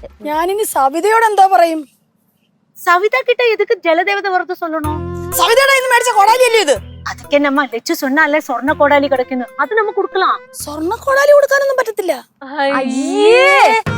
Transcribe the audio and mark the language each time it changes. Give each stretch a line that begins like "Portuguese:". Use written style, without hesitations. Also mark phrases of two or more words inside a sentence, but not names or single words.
Malayalam: ഞാനിനി സവിതയോട് എന്താ പറയും? സവിത
Tamil: கிட்ட எதுக்கு ஜலதேவத வரது சொல்லணும்?
Malayalam: സവിതയുടെ ഇന്ന് മേടിച്ച കോടാലിയല്ലേ ഇത്?
Tamil: அதுக்கே நம்ம லெச்சு சொன்னாலே சொர்ண கோடாலி கிடைக்குன்னு, அது நம்ம கொடுக்கலாம்.
Malayalam: സ്വർണ്ണ കോടാലി കൊടുക്കാനൊന്നും പറ്റത്തില്ല. അയ്യേ